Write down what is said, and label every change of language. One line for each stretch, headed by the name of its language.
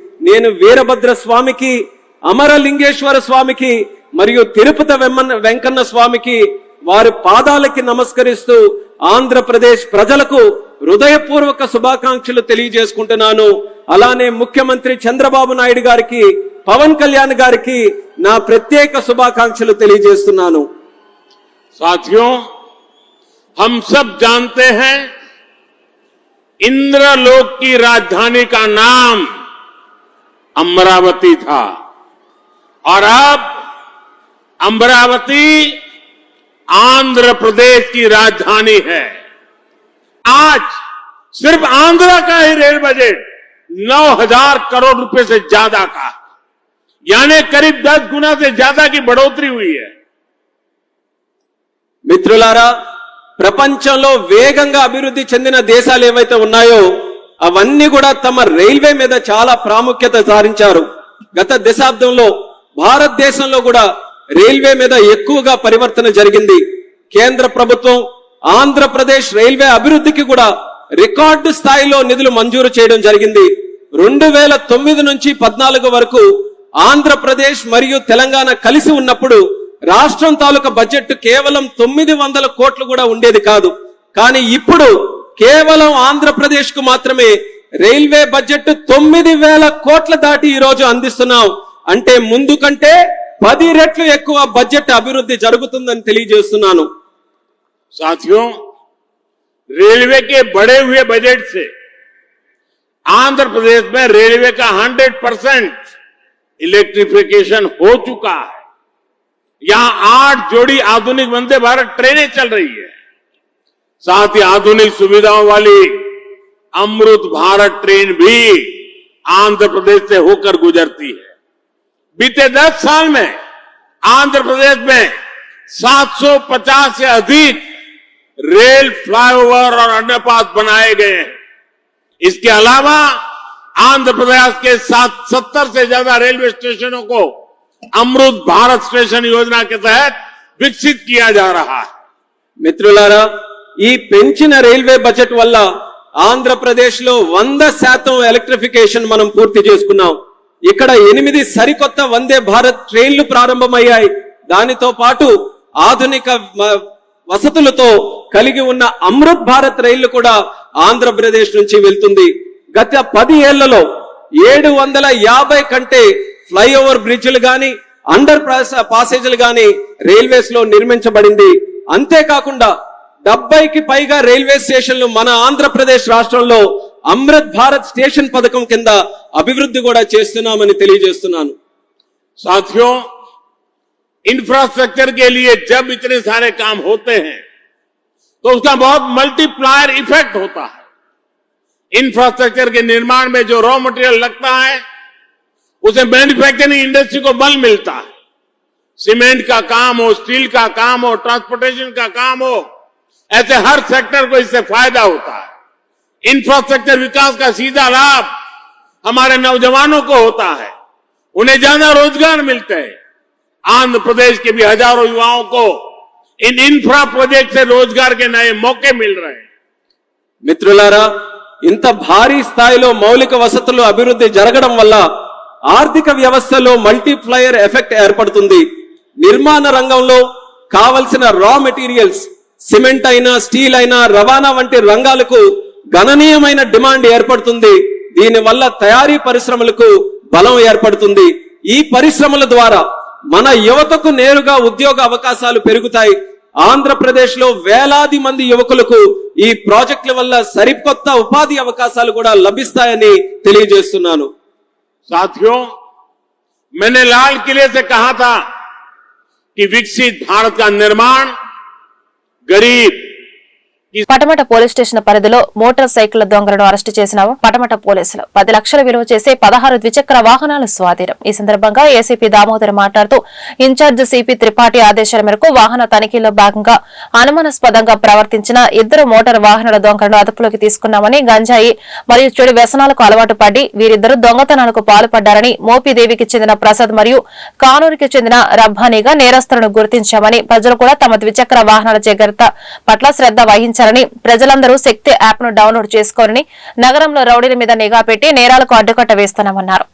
Telugu: నేను వీరభద్ర స్వామికి, అమరలింగేశ్వర స్వామికి మరియు తిరుపతి వెంకన్న స్వామికి వారి పాదాలకి నమస్కరిస్తూ ఆంధ్రప్రదేశ్ ప్రజలకు హృదయపూర్వక శుభాకాంక్షలు తెలియజేసుకుంటున్నాను. అలానే ముఖ్యమంత్రి చంద్రబాబు నాయుడు గారికి, పవన్ కళ్యాణ్ గారికి నా ప్రత్యేక శుభాకాంక్షలు తెలియజేస్తున్నాను.
Hindi: साथियों, हम सब जानते हैं इंद्रलोक की राजधानी का नाम अमरावती था और अब अमरावती आंध्र प्रदेश की राजधानी है। आज सिर्फ आंध्र का ही रेल बजट 9,000 करोड़ रुपए से ज्यादा का है। यानी करीब 10 गुना से ज्यादा की बढ़ोतरी हुई है।
Telugu: మిత్రులారా, ప్రపంచంలో వేగంగా అభివృద్ధి చెందిన దేశాలు ఏవైతే ఉన్నాయో అవన్నీ కూడా తమ రైల్వే మీద చాలా ప్రాముఖ్యత సారించారు. గత దశాబ్దంలో భారతదేశంలో కూడా రైల్వే మీద ఎక్కువగా పరివర్తన జరిగింది. కేంద్ర ప్రభుత్వం ఆంధ్రప్రదేశ్ రైల్వే అభివృద్ధికి కూడా రికార్డు స్థాయిలో నిధులు మంజూరు చేయడం జరిగింది. 2009 నుంచి 14 వరకు ఆంధ్రప్రదేశ్ మరియు తెలంగాణ కలిసి ఉన్నప్పుడు రాష్ట్రం తాలూకా బడ్జెట్ కేవలం 900 కోట్లు కూడా ఉండేది కాదు. కానీ ఇప్పుడు కేవలం ఆంధ్రప్రదేశ్ కు మాత్రమే రైల్వే బడ్జెట్ 9000 కోట్ల దాటి ఈ రోజు అందిస్తున్నాం. అంటే ముందు కంటే 10 రెట్లు ఎక్కువ బడ్జెట్ అభివృద్ధి జరుగుతుందని తెలియజేస్తున్నాను.
Hindi: साथियों, रेलवे के बढ़े हुए बजट से आंध्र प्रदेश में रेलवे का 100% इलेक्ट्रिफिकेशन हो चुका है। यहां 8 जोड़ी आधुनिक वंदे भारत ट्रेनें चल रही है। साथ ही आधुनिक सुविधाओं वाली अमृत भारत ट्रेन भी आंध्र प्रदेश से होकर गुजरती है। बीते 10 साल में आंध्र प्रदेश में 750 से अधिक रेल फ्लाईओवर और अंडरपास बनाए गए हैं। इसके अलावा आंध्र प्रदेश के 70 से ज्यादा रेलवे स्टेशनों को अमृत भारत स्टेशन योजना के तहत विकसित किया जा रहा है।
Telugu: మిత్రులారా, ఈ పెంచిన రైల్వే బడ్జెట్ వల్ల ఆంధ్రప్రదేశ్ లో 100% ఎలక్ట్రిఫికేషన్ మనం పూర్తి చేసుకున్నాం. ఇక్కడ 8 సరికొత్త వందే భారత్ ట్రైన్లు ప్రారంభమయ్యాయి. దానితో పాటు ఆధునిక వసతులతో కలిగి ఉన్న అమృత్ భారత్ రైళ్లు కూడా ఆంధ్రప్రదేశ్ నుంచి వెళ్తుంది. గత 10 ఏళ్లలో 750 కంటే ఫ్లైఓవర్ బ్రిడ్జ్లు గాని అండర్ పాసేజీలు గాని రైల్వేస్ లో నిర్మించబడింది. అంతేకాకుండా 70కి పైగా రైల్వే స్టేషన్లు మన ఆంధ్రప్రదేశ్ రాష్ట్రంలో అమృత్ భారత్ స్టేషన్ పథకం కింద అభివృద్ధి కూడా చేస్తున్నామని తెలియజేస్తున్నాను.
Hindi: साथियों, इंफ्रास्ट्रक्चर के लिए जब इतने सारे काम होते हैं तो उसका बहुत मल्टीप्लायर इफेक्ट होता है। इंफ्रास्ट्रक्चर के निर्माण में जो रॉ मटेरियल लगता है उसे मैन्युफैक्चरिंग इंडस्ट्री को बल मिलता है। सीमेंट का काम हो, स्टील का काम हो, ट्रांसपोर्टेशन का काम हो, ऐसे हर सेक्टर को इससे फायदा होता है। इंफ्रास्ट्रक्चर विकास का सीधा लाभ हमारे नौजवानों को होता है, उन्हें ज्यादा रोजगार मिलते हैं। आंध्र प्रदेश के भी हजारों युवाओं को इन इंफ्रा प्रोजेक्ट से रोजगार के नए मौके मिल रहे हैं।
Telugu: మిత్రులారా, ఇంత భారీ స్థాయిలో మౌలిక వసతులు అభివృద్ధి జరగడం వల్ల ఆర్థిక వ్యవస్థలో మల్టీప్లయర్ ఎఫెక్ట్ ఏర్పడుతుంది. నిర్మాణ రంగంలో కావలసిన రా మెటీరియల్స్ సిమెంట్ అయినా, స్టీల్ అయినా, రవాణా వంటి రంగాలకు గణనీయమైన డిమాండ్ ఏర్పడుతుంది. దీనివల్ల తయారీ పరిశ్రమలకు బలం ఏర్పడుతుంది. ఈ పరిశ్రమల ద్వారా మన యువతకు నేరుగా ఉద్యోగ అవకాశాలు పెరుగుతాయి. ఆంధ్రప్రదేశ్ లో వేలాది మంది యువకులకు ఈ ప్రాజెక్టుల వల్ల సరికొత్త ఉపాధి అవకాశాలు కూడా లభిస్తాయని తెలియజేస్తున్నాను.
Hindi: साथियों, मैंने लाल किले से कहा था कि विकसित भारत का निर्माण गरीब
Telugu: పటమట పోలీస్ స్టేషన్ పరిధిలో మోటార్ సైకిల్ దొంగలను అరెస్టు చేసిన పటమట పోలీసులు 10 లక్షల విలువ చేసే 16 ద్విచక్ర వాహనాలు స్వాధీనం. ఈ సందర్భంగా ఏసీపీ దామోదర్ మాట్లాడుతూ ఇన్ఛార్జ్ సిపి త్రిపాఠి ఆదేశాల మేరకు వాహన తనిఖీలో భాగంగా అనుమానాస్పదంగా ప్రవర్తించిన 2 మోటార్ వాహనాల దొంగలను అదుపులోకి తీసుకున్నామని, గంజాయి మరియు చెడు వ్యసనాలకు అలవాటు పడి వీరిద్దరూ దొంగతనాలకు పాల్పడ్డారని, మోపిదేవికి చెందిన ప్రసాద్ మరియు కానూరుకి చెందిన రబ్బానీగా నేరస్తులను గుర్తించామని, ప్రజలు కూడా తమ ద్విచక్ర వాహనాల జాగ్రత్త పట్ల శ్రద్ధ వహించాలని, ప్రజలందరూ శక్తి యాప్ ను డౌన్లోడ్ చేసుకోవాలని, నగరంలో రౌడీల మీద నిఘా పెట్టి నేరాలకు అడ్డుకట్ట వేస్తున్నామన్నారు.